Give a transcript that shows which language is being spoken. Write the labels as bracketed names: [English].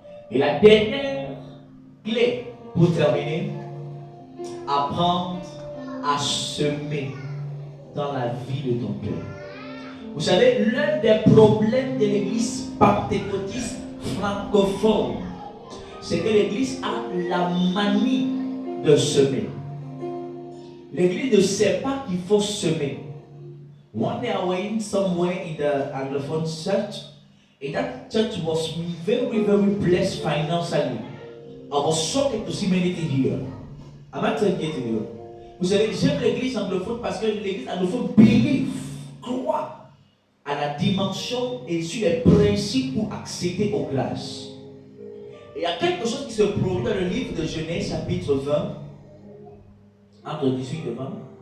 [French] Et la dernière clé pour terminer, apprendre à semer dans la vie de ton cœur. Vous savez, l'un des problèmes de l'église pentecôtiste francophone, c'est que l'église a la manie de semer. L'église ne sait pas qu'il faut semer. [English] One day I went somewhere in the Anglophone church, and that church was very, very blessed financially. I was shocked to see many things here. I'm not telling you. [French] Vous savez, j'aime l'église anglophone parce que l'église anglophone croit à la dimension et sur les principes pour accéder aux grâces. Et il y a quelque chose qui se produit dans le livre de Genèse, chapitre 20, entre 18 et 20.